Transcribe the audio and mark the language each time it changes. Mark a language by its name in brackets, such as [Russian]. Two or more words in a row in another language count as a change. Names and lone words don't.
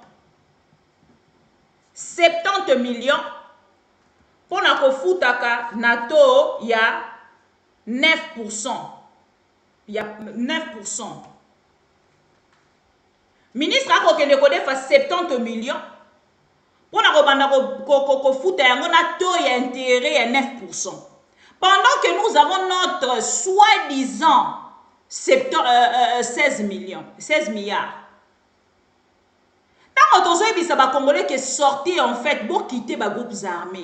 [Lingala] 70 millions pour na kofutaka nato ya 9%. Ya 9%. Ministre a kokende kodefa 70 millions. [French] On a foutu un taux d'intérêt à 9%. Pendant que nous avons notre soi-disant 16 milliards. Tant Tant que ça va Congolais qui est sorti en fait pour quitter les groupes armés.